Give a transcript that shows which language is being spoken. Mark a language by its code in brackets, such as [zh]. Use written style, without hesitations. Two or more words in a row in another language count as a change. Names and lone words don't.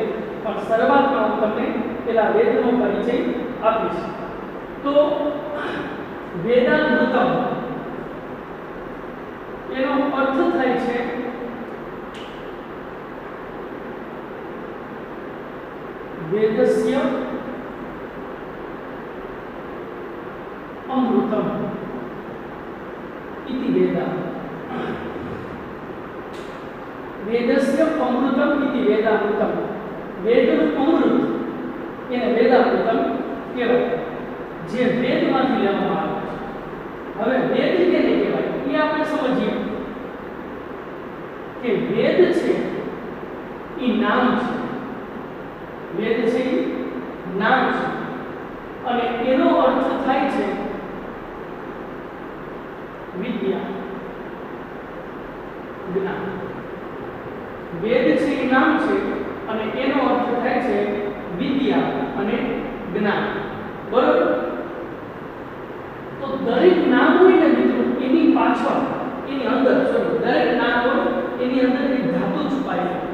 [gu] પણ શરૂઆતમાં હું તમને પહેલા વેદનો પરિચય આપીશ। તો વેદામૃતમ એનો અર્થ થાય છે [sa] વેદસ્ય અમૃતમ इति वेदा। वेदस्य अमृतम इति वेदामृतम। [gu] वेदનું અમૃત એને વેદામૃતમ કહેવાય, જે વેદમાંથી લેવામાં આવે છે। હવે વેદ કેને કહેવાય એ આપણે સમજીએ કે વેદ છે એ નામ છે, વેદ છે એ નામ છે અને એનો અર્થ થાય છે વિદ્યા, જ્ઞાન। वेद છે એ નામ છે અને એનો અર્થ થાય છે વિદ્યા અને જ્ઞાન, બરોબર? તો દરેક નામ હોય ને મિત્રો એની પાછળ એની અંદર દરેક નામ હોય એની અંદર એક ધાતુ છુપાયેલી છે।